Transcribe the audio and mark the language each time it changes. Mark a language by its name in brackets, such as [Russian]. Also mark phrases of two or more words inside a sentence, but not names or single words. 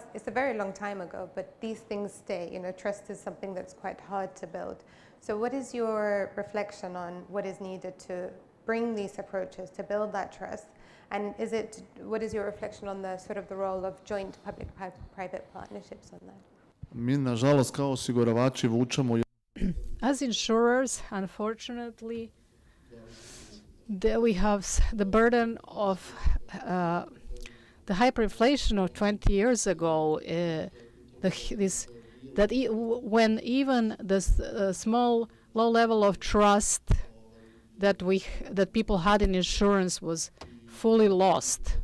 [English] It's a very long time ago, but these things stay. You know, trust is something that's quite hard to build. So what is your reflection on what is needed to bring these approaches to build that trust? And what is your reflection on the sort of the role of joint public-private partnerships on that? [Serbian] Mi, nažalost, kao osiguravači vučemo. [English] As insurers, unfortunately, we have the burden of the hyperinflation of 20 years ago. When even the small, low level of trust that people had in insurance was fully lost.